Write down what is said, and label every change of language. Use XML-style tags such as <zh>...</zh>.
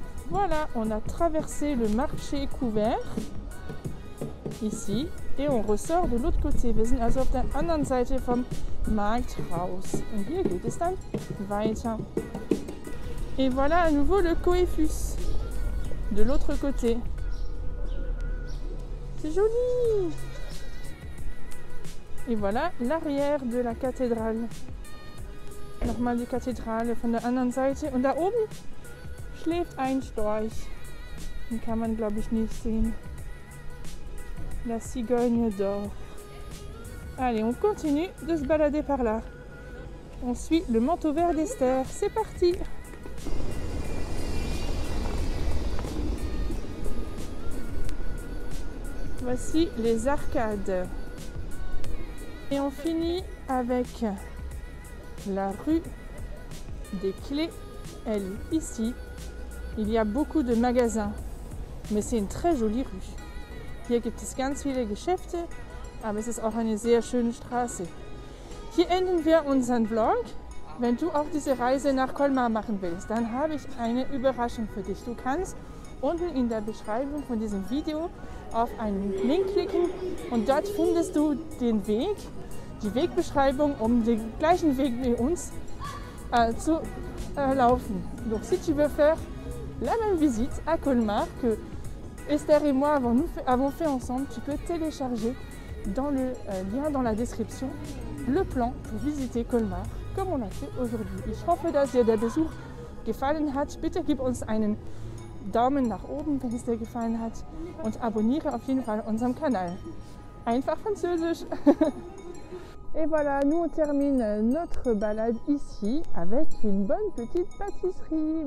<fr>Voilà, on a traversé le marché couvert, ici, et on ressort de l'autre côté.</fr> <de>Wir sind also auf der anderen Seite vom Markthaus. Und hier geht es dann weiter.</de> <fr>Et voilà à nouveau le Coeffus, de l'autre côté. C'est joli! Et voilà l'arrière de la cathédrale.</fr> <de>Nochmal die Kathedrale von der anderen Seite. Und da oben schläft ein Storch. Den kann man, glaube ich, nicht sehen.</de> <fr>La cigogne dort. Allez, on continue de se balader par là. On suit le manteau vert d'Esther. C'est parti! Voici les arcades. Et on finit avec la rue des Clés. Elle est ici. Il y a beaucoup de magasins, mais c'est une très jolie rue.</fr> <de>Hier gibt es ganz viele Geschäfte, aber es ist auch eine sehr schöne Straße. Hier enden wir unseren Vlog. Wenn du auch diese Reise nach Colmar machen willst, dann habe ich eine Überraschung für dich. Du kannst unten in der Beschreibung von diesem Video auf einen Link klicken und dort findest du den Weg, die Wegbeschreibung, um den gleichen Weg wie uns zu laufen.</de> <fr>Donc si tu veux faire la même visite à Colmar que Esther et moi avons fait ensemble, tu peux télécharger dans le lien dans la description le plan pour visiter Colmar, comme on l'a fait aujourd'hui.</fr> <de>Ich hoffe, dass dir der Besuch gefallen hat. Bitte gib uns einen Daumen nach oben, wenn es dir gefallen hat, und abonniere auf jeden Fall unseren Kanal. Einfach französisch!</de> <fr>Et voilà, nous on termine notre balade ici avec une bonne petite pâtisserie.</fr>